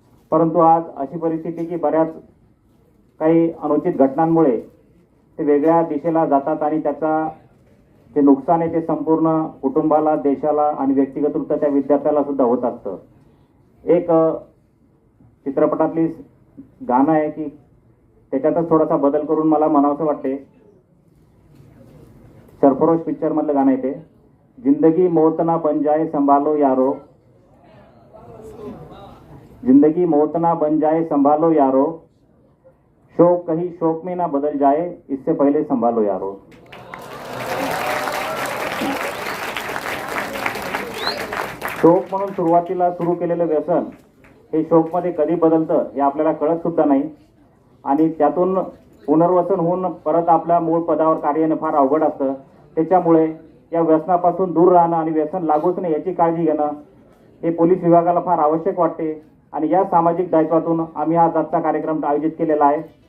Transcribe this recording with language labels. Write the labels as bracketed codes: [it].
[mr] परंतु आज अशी परिस्थिती की बऱ्याच काही अनुचित घटनांमुळे ते वेगळ्या दिशेला जातात आणि त्याचा जे नुकसान आहे ते संपूर्ण कुटुंबाला, देशाला आणि व्यक्तिगतरित्या त्या विद्यार्थ्याला सुद्धा होत असतं. एक चित्रपटातली गाणं आहे की त्याच्यातच थोडासा बदल करून मला म्हणावंसं वाटते. सरफरोश पिक्चर मधलं गाणं आहे ते, [hi] जिंदगी मौत ना बन जाए संभालो यारो, जिंदगी मौत ना बन जाए संभालो यारो, शोक कहीं शोक में ना बदल जाए इससे पहले संभालो यारो. [mr] शोक म्हणून सुरुवातीला सुरू केलेलं व्यसन हे शोकमध्ये कधी बदलतं हे आपल्याला कळत सुद्धा नाही आणि त्यातून पुनर्वसन होऊन परत आपल्या मूळ पदावर कार्य येणं फार अवघड असतं. त्याच्यामुळे या व्यसनापासून दूर राहणं आणि व्यसन लागूच नाही याची काळजी घेणं हे पोलीस विभागाला फार आवश्यक वाटते आणि या सामाजिक दायित्वातून आम्ही आज आजचा कार्यक्रम आयोजित केलेला आहे.